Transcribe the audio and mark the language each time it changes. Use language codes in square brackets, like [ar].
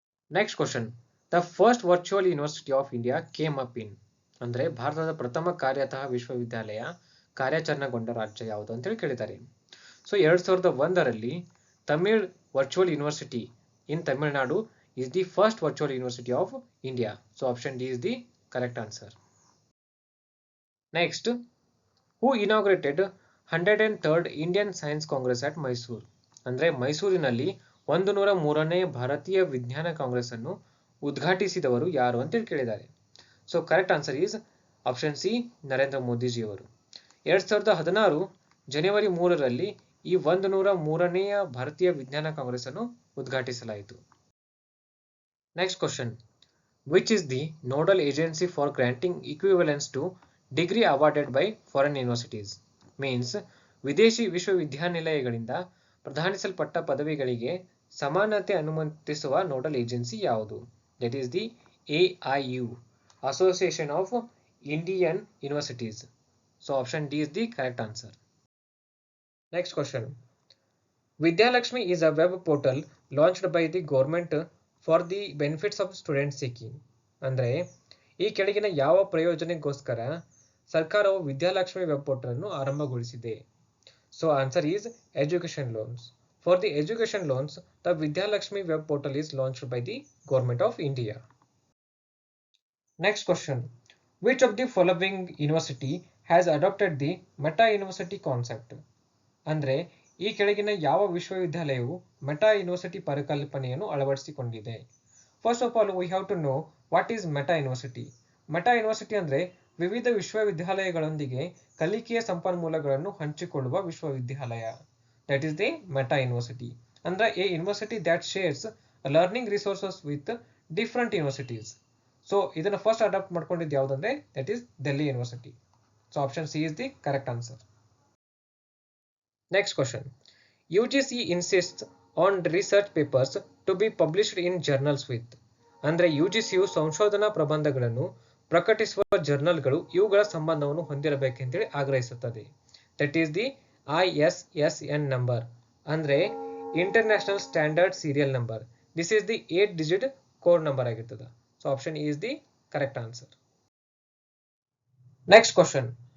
[en] Next question, the first virtual university of India came up in? [kn] ಅಂದ್ರೆ ಭಾರತದ ಪ್ರಥಮ ಕಾರ್ಯತಃ ವಿಶ್ವವಿದ್ಯಾಲಯ ಕಾರ್ಯಾಚರಣೆಗೊಂಡ ರಾಜ್ಯ ಯಾವುದು ಅಂತೇಳಿ ಕೇಳಿದ್ದಾರೆ. [en] So 2001ರಲ್ಲಿ Tamil virtual university in Tamil Nadu is the first virtual university of India. So option D is the correct answer. Next, who inaugurated 103rd Indian Science Congress at Mysore? [kn] ಅಂದ್ರೆ ಮೈಸೂರಿನಲ್ಲಿ 103ನೇ ಭಾರತೀಯ ವಿಜ್ಞಾನ ಕಾಂಗ್ರೆಸ್ ಅನ್ನು ಉದ್ಘಾಟಿಸಿದವರು ಯಾರು ಅಂತ ಕೇಳಿದ್ದಾರೆ. [en] So correct answer is option C, Narendra ಮೋದಿಜಿಯವರು. [kn] 2016 ಜನವರಿ 3ರಲ್ಲಿ ಈ 103ನೇ ಭಾರತೀಯ ವಿಜ್ಞಾನ ಕಾಂಗ್ರೆಸ್ ಅನ್ನು ಉದ್ಘಾಟಿಸಲಾಯಿತು. [en] Next question, which is the nodal agency for granting equivalence to degree awarded by foreign universities? [kn] Means ವಿದೇಶಿ ವಿಶ್ವವಿದ್ಯಾನಿಲಯಗಳಿಂದ ಪ್ರದಾನಿಸಲ್ಪಟ್ಟ ಪದವಿಗಳಿಗೆ ಸಮಾನತೆ ಅನುಮತಿಸುವ ನೋಡಲ್ ಏಜೆನ್ಸಿ ಯಾವುದು? [en] That is the AIU, Association of Indian Universities. So option D is the correct answer. Next question, Vidyalakshmi is a web portal launched by the government for the benefits of student seeking. [kn] ಅಂದರೆ ಈ ಕೆಳಗಿನ ಯಾವ ಪ್ರಯೋಜನಕ್ಕೋಸ್ಕರ ಸರ್ಕಾರವು Vidyalakshmi web portal ಅನ್ನು ಆರಂಭಗೊಳಿಸಿದೆ? [en] So answer is education loans. For the education loans the Vidyalakshmi web portal is launched by the government of India. Next question, which of the following university has adapted the meta university concept? [kn] ಅಂದರೆ ಈ ಕೆಳಗಿನ ಯಾವ ವಿಶ್ವವಿದ್ಯಾಲಯವು meta university ಪರಿಕಲ್ಪನೆಯನ್ನು ಅಳವಡಿಸಿಕೊಂಡಿದೆ? [en] First of all we have to know what is meta university. Meta university ಅಂದರೆ [kn] ವಿವಿಧ ವಿಶ್ವವಿದ್ಯಾಲಯಗಳೊಂದಿಗೆ ಕಲಿಕೆಯ ಸಂಪನ್ಮೂಲಗಳನ್ನು ಹಂಚಿಕೊಳ್ಳುವ ವಿಶ್ವವಿದ್ಯಾಲಯ. [en] That is the meta university. ಅಂದ್ರೆ a university that shares learning resources with different universities. So ಇದನ್ನ first adopt [kn] ಮಾಡ್ಕೊಂಡಿದ್ದು ಯಾವುದಂದ್ರೆ [en] That is Delhi university. So option C is the correct answer. Next question. UGC insists on research papers to be published in journals with. [kn] ಅಂದ್ರೆ UGCಯು ಸಂಶೋಧನಾ ಪ್ರಬಂಧಗಳನ್ನು ಪ್ರಕಟಿಸುವ ಜರ್ನಲ್ಗಳು ಇವುಗಳ ಸಂಬಂಧವನ್ನು ಹೊಂದಿರಬೇಕೆಂತೇಳಿ ಆಗ್ರಹಿಸುತ್ತದೆ. [en] That is the ISSN number, ಅಂದ್ರೆ international standard serial number. This is the 8 digit code number ಆಗಿರ್ತದೆ. So option is the correct answer. Next question.